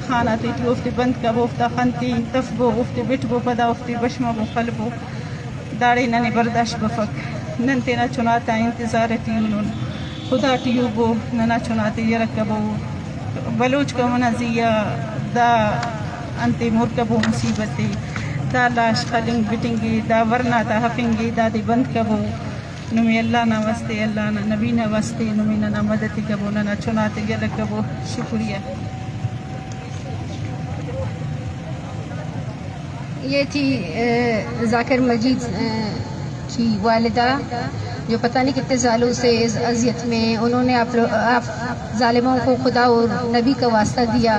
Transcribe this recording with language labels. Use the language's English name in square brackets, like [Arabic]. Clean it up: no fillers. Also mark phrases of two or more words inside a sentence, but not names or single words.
[Brahui] خانہ تیٹی افتی بند کبو افتا خنتی تفبو افتی بٹبو پدا افتی بشمبو خلبو داڑے ننے برداشت بفک نن تینا چھناتا انتظار تیونن خدا ٹیوبو ننا چھناتے یرکبو بلوچ کا منزیہ دا انتے مرکبو مصیبتے دا لاش خلنگ بٹنگی دا ورنا تا حفنگی دا دی بند کبو نمی اللہ نا واسطے اللہ نا نبی نا واسطے نمی نا مدد کبو ننا چھناتے یرکبو شکریہ. [Urdu] یہ تھی ذاکر مجید کی والدہ جو پتہ نہیں کتنے سالوں سے اس اذیت میں انہوں نے آپ ظالموں کو خدا اور نبی کا واسطہ دیا.